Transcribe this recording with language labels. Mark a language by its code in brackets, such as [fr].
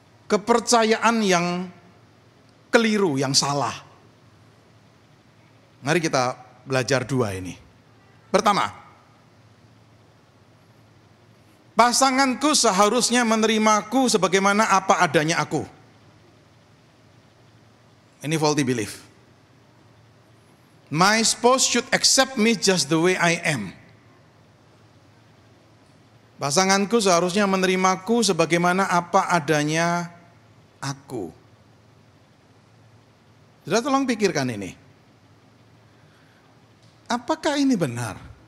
[id] Kepercayaan yang keliru, yang salah. Mari kita belajar 2 ini. Pertama, pasanganku seharusnya menerimaku sebagaimana apa adanya aku. Ini faulty belief. [en] My spouse should accept me just the way I am. [id] Pasanganku seharusnya menerimaku sebagaimana apa adanya aku. Sudah tolong pikirkan ini. Apakah ini benar?